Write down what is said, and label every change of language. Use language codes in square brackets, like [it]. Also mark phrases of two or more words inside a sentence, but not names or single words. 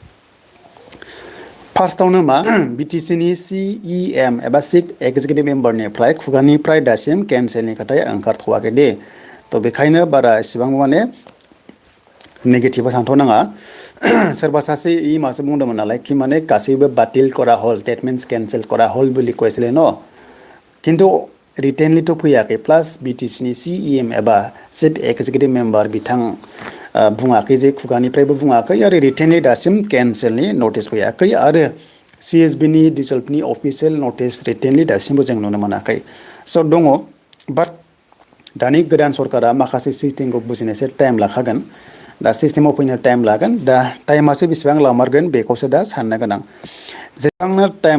[brx] फार्स्टआवनो मा बिटिसिनि सिइएम एबा [en] chief executive [brx] मेम्बारनिफ्राय खुगानिफ्राय दासिम केन्सेलनि खोथाया ओंखारथ'वाखै दे थ' बेखायनो बारा इसेबां माने नेगेटिभआव थांथ'नाङा सोरबा सासे मासो बुंदोंमोन नालाय कि माने गासैबो [as] বাতিল কৰা হ'ল [en] that means cancel [as] কৰা হ'ল বুলি কৈছিলে [brx] न किन्तु रिटेनलिथ' फैयाखै प्लास बिटिसिनि सिइएम एबा [en] chief executive member [brx] बिथां बुङाखै जे खुगानिफ्रायबो बुङाखै आरो रिटेनलि दासिम केन्सेलनि नटिस फैयाखै आरो सिएसबिनि डिसल्भनि अफिसियेल नटिस रिटेनलि दासिमबो जों नुनो मोनाखै स' दङ बाट दानि गोदान सरकारा माखासे सिस्टेमखौ बुजिनो एसे टाइम लाखागोन दा सिस्टेमाव फैनो टाइम लागोन दा टाइमासो बेसेबां लामारगोन बेखौसो दा साननो गोनां जेसेबांनो टाइम